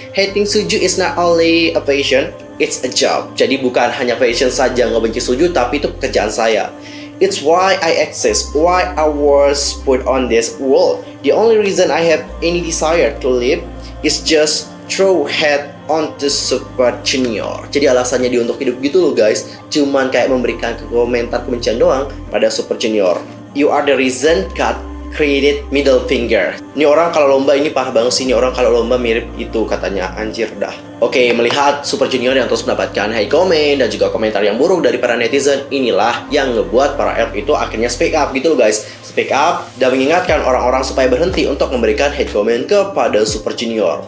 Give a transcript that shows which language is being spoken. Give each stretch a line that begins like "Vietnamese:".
English: Hating Suju is not only a passion, it's a job.
Indonesian: Jadi bukan hanya passion saja ngebenci Suju, tapi itu pekerjaan saya.
English: It's why I exist, why I was put on this world. The only reason I have any desire to live is just throw hate onto Super Junior.
Indonesian: Jadi alasannya dia untuk hidup gitu loh guys, cuman kayak memberikan komentar kebencian doang pada Super Junior.
English: You are the reason God created middle finger.
Indonesian: Ini orang kalau lomba ini parah banget sih. Ini orang kalau lomba mirip itu katanya, anjir dah. Oke, melihat Super Junior yang terus mendapatkan hate comment dan juga komentar yang buruk dari para netizen, inilah yang ngebuat para ELF itu akhirnya speak up gitu loh guys. Speak up dan mengingatkan orang-orang supaya berhenti untuk memberikan hate comment kepada Super Junior.